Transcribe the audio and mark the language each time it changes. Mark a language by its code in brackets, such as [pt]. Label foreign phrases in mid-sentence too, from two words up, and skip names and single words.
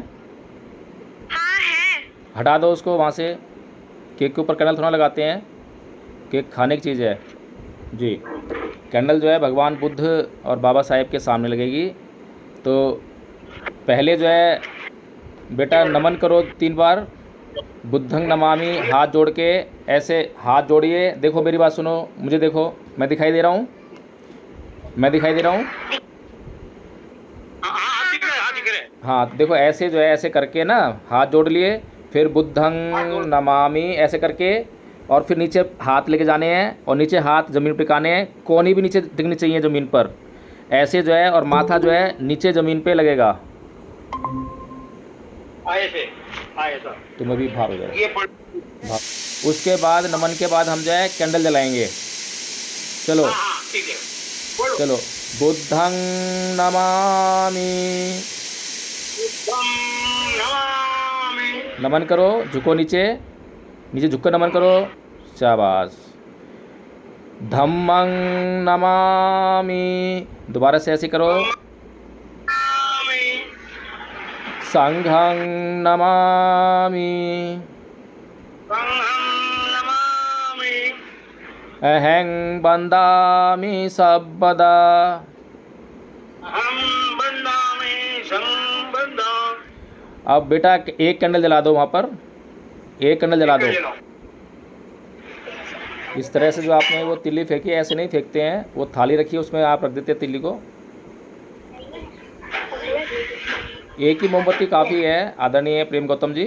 [hi] हाँ है। हटा दो उसको वहाँ से। केक के ऊपर कैंडल थोड़ा लगाते हैं, केक खाने की चीज़ है जी। कैंडल जो है भगवान बुद्ध और बाबा साहेब के सामने लगेगी। तो पहले जो है बेटा नमन करो 3 बार। [pi] बुद्धं नमामि, [hi] हाथ जोड़ के ऐसे हाथ जोड़िए। देखो मेरी बात सुनो, मुझे देखो, मैं दिखाई दे रहा हूँ, मैं दिखाई दे रहा हूँ। हाँ हाँ दिख रहे हैं, हाँ दिख रहे हैं। हाँ देखो ऐसे जो है ऐसे करके ना हाथ जोड़ लिए, फिर [pi] बुद्धं नमामि [hi] ऐसे करके, और फिर नीचे हाथ लेके जाने हैं और नीचे हाथ ज़मीन पे टिकाने हैं। कोहनी भी नीचे दिखनी चाहिए ज़मीन पर, ऐसे जो है, और माथा जो है नीचे ज़मीन पे लगेगा। आए से आए सर। तुम अभी बाहर हो जाओ, ये पढ़। बाहर। उसके बाद नमन के बाद हम जो है कैंडल जलाएंगे। चलो हाँ हाँ ठीक है, बोलो। [pi] चलो। बुद्धं नमामि, बुद्धं नमामि। [hi] नमन करो, झुको नीचे, नीचे झुक कर नमन करो, शाबाश। [pi] धम्मं नमामि, [hi] दोबारा से ऐसे करो। [pi] नमामि। संघं नमामि, संघं नमामि। अहं बन्दामि सर्वदा। अहं बन्धामि संबंधा। [hi] अब बेटा एक कैंडल जला दो वहाँ पर, एक कैंडल जला दो। इस तरह से जो आपने वो तिल्ली फेंकी, ऐसे नहीं फेंकते हैं, वो थाली रखी है उसमें आप रख देते हैं तिल्ली को। एक ही मोमबत्ती काफ़ी है आदरणीय प्रेम गौतम जी।